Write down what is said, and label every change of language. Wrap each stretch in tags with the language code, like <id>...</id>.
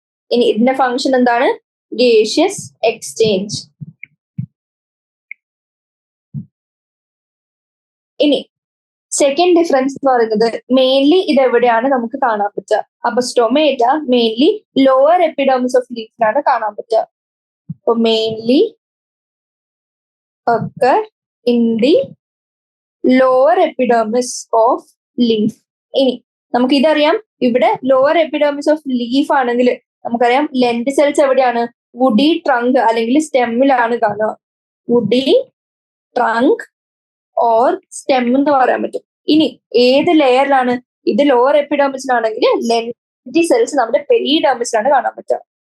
<ml>ഇനി ഇതിന്റെ ഫംഗ്ഷൻ എന്താണ്? Gaseous exchange. ഇനി സെക്കൻഡ് ഡിഫറൻസ് എന്ന് പറയുന്നത് മെയിൻലി ഇത് എവിടെയാണ് നമുക്ക് കാണാൻ പറ്റുക? അപ്പൊ stomata mainly lower epidermis of ലീഫിലാണ് കാണാൻ പറ്റുക. അപ്പൊ mainly</ml> <en>occur in the lower epidermis of leaf.</en> <ml>ഇനി നമുക്ക് ഇതറിയാം, ഇവിടെ ലോവർ എപ്പിഡെർമിസ് ഓഫ് ലീഫ് ആണെങ്കിൽ നമുക്കറിയാം ലെന്റിസെൽസ് എവിടെയാണ്? വുഡി ട്രങ്ക് അല്ലെങ്കിൽ സ്റ്റെമ്മിലാണ് കാണുക. വുഡി ട്രങ്ക് ഓർ സ്റ്റെം എന്ന് പറയാൻ പറ്റും. ഇനി ഏത് ലെയറിലാണ്? ഇത് ലോവർ എപ്പിഡെർമിസിലാണെങ്കിൽ ലെന്റിസെൽസ് നമ്മുടെ പെരിഡെർമിസിലാണ് കാണാൻ പറ്റുക.</ml>